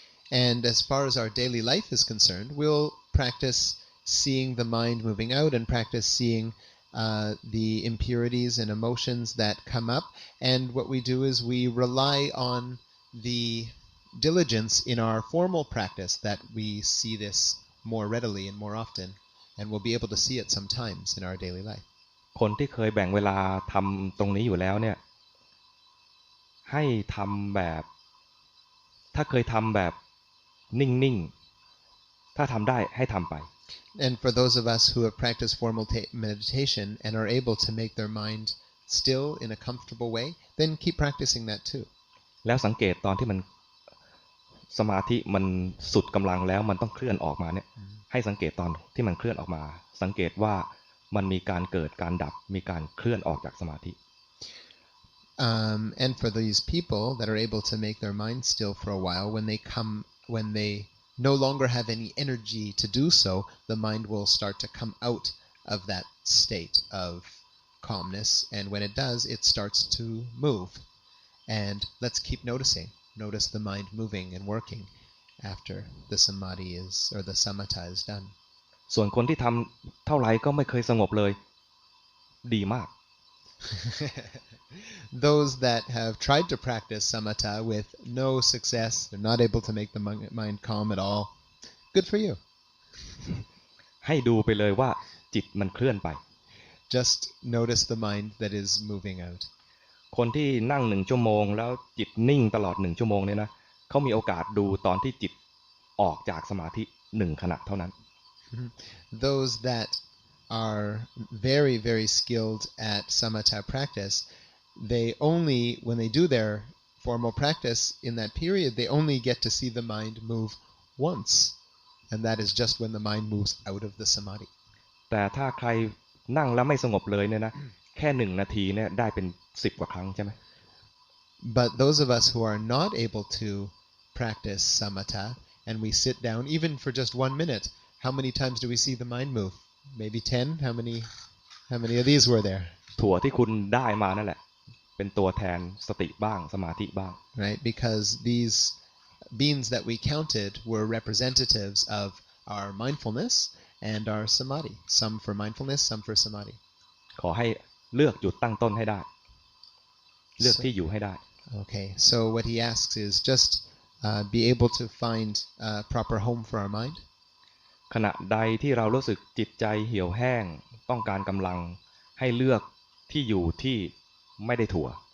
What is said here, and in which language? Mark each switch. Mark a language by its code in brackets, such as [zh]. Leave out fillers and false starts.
[en] And as far as our daily life is concerned, we'll practice seeing the mind moving out and practice seeing the impurities and emotions that come up. And what we do is we rely on the diligence in our formal practice that we see this more readily and more often, and we'll be able to see it sometimes in our daily life. [th] คนที่เคยแบ่งเวลาทำตรงนี้อยู่แล้วเนี่ยให้ทำแบบถ้าเคยทำแบบนิ่งๆถ้าทำได้ให้ทำไป [en] And for those of us who have practiced formal meditation and are able to make their mind still in a comfortable way, then keep practicing that too. [th] แล้วสังเกตตอนที่มันสมาธิมันสุดกำลังแล้วมันต้องเคลื่อนออกมาเนี่ยให้สังเกตตอนที่มันเคลื่อนออกมาสังเกตว่ามันมีการเกิดการดับมีการเคลื่อนออกจากสมาธิ [en] And for these people that are able to make their mind still for a while, when they no longer have any energy to do so, the mind will start to come out of that state of calmness, and when it does, it starts to move. and let's keep noticing. Notice the mind moving and working after the samadhi is, or the samatha is done. [th] ส่วนคนที่ทำเท่าไหร่ก็ไม่เคยสงบเลยดีมาก [en] Those that have tried to practice samatha with no success, they're not able to make the mind calm at all. Good for you. [th] ให้ดูไปเลยว่าจิตมันเคลื่อนไป [en] Just notice the mind that is moving out. [th] คนที่นั่ง1 ชั่วโมงแล้วจิตนิ่งตลอด1 ชั่วโมงเนี่ยนะเขามีโอกาสดูตอนที่จิตออกจากสมาธิ1 ขณะเท่านั้น [en] Those that are very, very skilled at samatha practice, they only, when they do their formal practice in that period, they only get to see the mind move once. And that is just when the mind moves out of the samadhi. [th] แต่ถ้าใครนั่งแล้วไม่สงบเลยเนี่ยนะแค่1 นาทีเนี่ยได้เป็น10 กว่าครั้งใช่ไหม [en] But those of us who are not able to practice samatha and we sit down even for just 1 minute, how many times do we see the mind move? Maybe 10? How many of these were there? [th] ถั่วที่คุณได้มานั่นแหละเป็นตัวแทนสติบ้างสมาธิบ้าง [en] Right? Because these beans that we counted were representatives of our mindfulness and our samadhi. Some for mindfulness, some for samadhi. [th] ขอให้เลือกจุดตั้งต้นให้ได้เลือกที่อยู่ให้ได้ [en] Okay, so what he asks is just be able to find a proper home for our mind. [th] ขณะใดที่เรารู้สึกจิตใจเหี่ยวแห้งต้องการกำลังให้เลือกที่อยู่ที่ไม่ได้ถั่ว